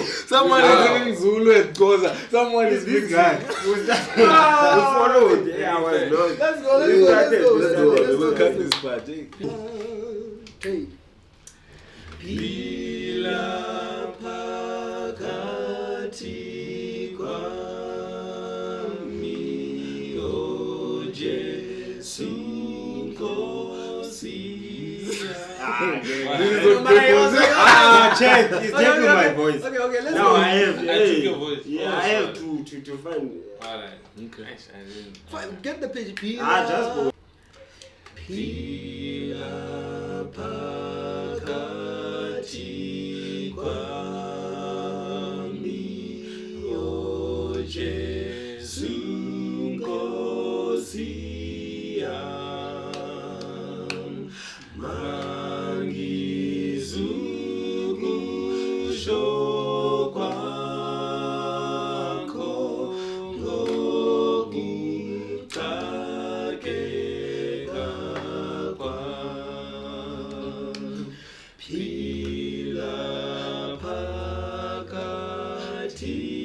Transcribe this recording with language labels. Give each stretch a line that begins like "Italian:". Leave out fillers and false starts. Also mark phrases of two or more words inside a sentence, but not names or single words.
English: Someone is singing Zulu and Koza. Someone is This mixing. guy. You followed. Yeah, I was lost. Let's go, let's go. We'll cut this part. Eh? Hey.
Zulu: Bila pakati kwami o Jesu check.
English: It's checking my voice. Okay, let's Now go. I have. I took your voice. Yeah, I have to find. Alright. Okay. Nice, I didn't. Get the page. Just go.
Zulu: Pila pakati kwami o Jesu Nkosi yam mangizukusho kwakho ngokuxakeka kwam phila phakathi